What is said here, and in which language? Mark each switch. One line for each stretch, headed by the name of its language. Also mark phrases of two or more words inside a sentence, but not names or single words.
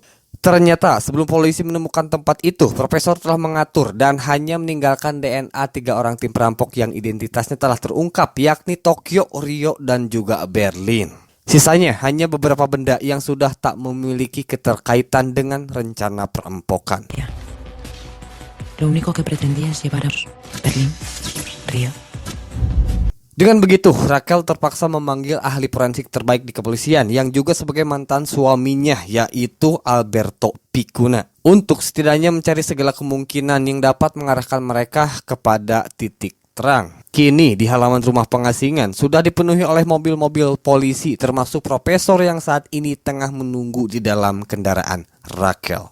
Indonesian: Ternyata sebelum polisi menemukan tempat itu, Profesor telah mengatur dan hanya meninggalkan DNA 3 orang tim perampok yang identitasnya telah terungkap, yakni Tokyo, Rio, dan juga Berlin. Sisanya hanya beberapa benda yang sudah tak memiliki keterkaitan dengan rencana perampokan.
Spanish: Lo único que pretendía es llevar a Berlín, Río.
Indonesian: Dengan begitu, Raquel terpaksa memanggil ahli forensik terbaik di kepolisian yang juga sebagai mantan suaminya, yaitu Alberto Picuna, untuk setidaknya mencari segala kemungkinan yang dapat mengarahkan mereka kepada titik terang. Kini di halaman rumah pengasingan sudah dipenuhi oleh mobil-mobil polisi, termasuk Profesor yang saat ini tengah menunggu di dalam kendaraan Raquel.